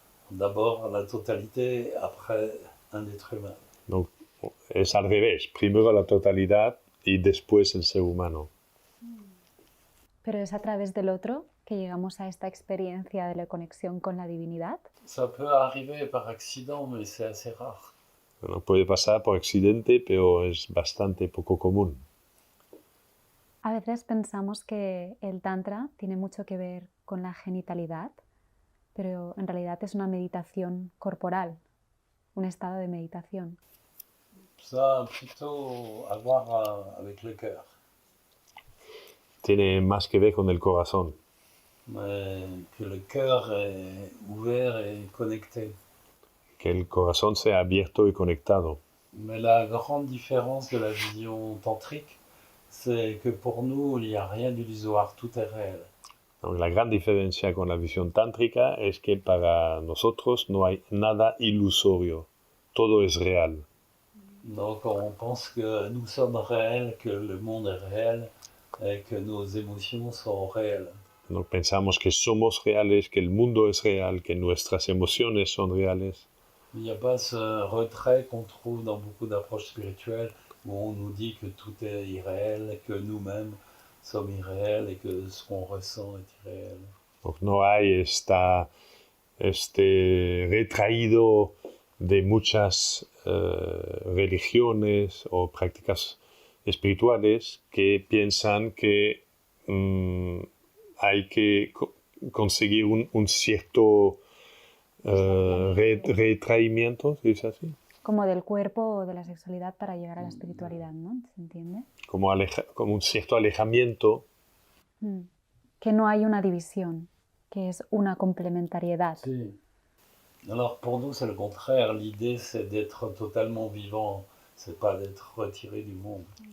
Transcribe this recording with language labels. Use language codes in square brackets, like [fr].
[fr] D'abord la totalité, après un être humain. [es] Donc, es al revés. Primero la totalidad y después el ser humano. ¿Pero es a través del otro que llegamos a esta experiencia de la conexión con la divinidad? [fr] Ça peut arriver par accident, mais c'est assez rare. [es] Bueno, puede pasar por accidente, pero es bastante poco común. A veces pensamos que el Tantra tiene mucho que ver con la genitalidad, pero en realidad es una meditación corporal, un estado de meditación. [fr] Ça a plutôt à voir avec le cœur. [es] Tiene más que ver con el corazón. [fr] Que le cœur est ouvert et connecté. [es] Que el corazón sea abierto y conectado. [fr] Mais la grande différence de la vision tantrique, c'est que pour nous, il n'y a rien d'illusoire, tout est réel. [es] Donc, la gran diferencia con la visión tántrica es que para nosotros no hay nada ilusorio, todo es real. [fr] Donc on pense que nous sommes réels, que le monde est réel et que nos émotions sont réelles. [es] Donc pensamos que somos reales, que el mundo es real, que nuestras emociones son reales. [fr] Il n'y a pas ce retrait qu'on trouve dans beaucoup d'approches spirituelles où on nous dit que tout est irréel, que nous-mêmes sommes irréels et que ce qu'on ressent est irréel. [es] Donc no hay este retraído de muchas religiones o prácticas espirituales que piensan que hay que conseguir un cierto retraimiento, ¿es así? Como del cuerpo o de la sexualidad para llegar a la espiritualidad, ¿no? ¿Se entiende? Como un cierto alejamiento. Que no hay una división, que es una complementariedad. Sí. [fr] Alors pour nous c'est le contraire, l'idée c'est d'être totalement vivant, c'est pas d'être retiré du monde.